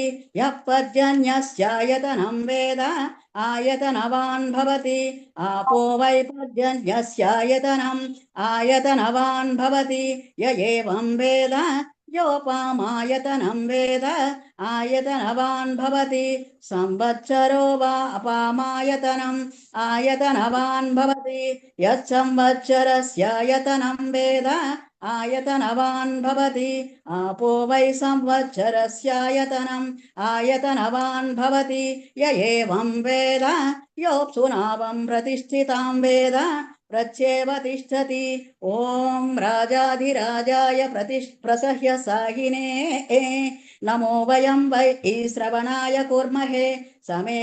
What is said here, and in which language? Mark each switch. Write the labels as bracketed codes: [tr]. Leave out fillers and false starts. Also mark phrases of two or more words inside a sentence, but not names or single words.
[sa] यः पर्जन्यस्यायतनं वेद आयतनवान् भवति, आपो वै पर्जन्यस्यायतनम् आयतनवान् भवति. य एवं वेद योपामायतनं वेद आयतनवान् भवति, संवत्सरो वा अपामायतनम् आयतनवान् भवति. यत् संवत्सरस्यायतनं वेद ఆయతనవాన్ భవతి ఆపో వై సంవత్సరస్యాయతనం ఆయతనవాన్ భవతి య ఏవం వేద యోప్సునావం ప్రతిష్ఠితాం వేద ప్రత్యేవ తిష్టతి ఓం రాజాధిరాజాయ ప్రసహ్య సాహినే నమో వయం వై శ్రవణాయ కుర్మహే సమే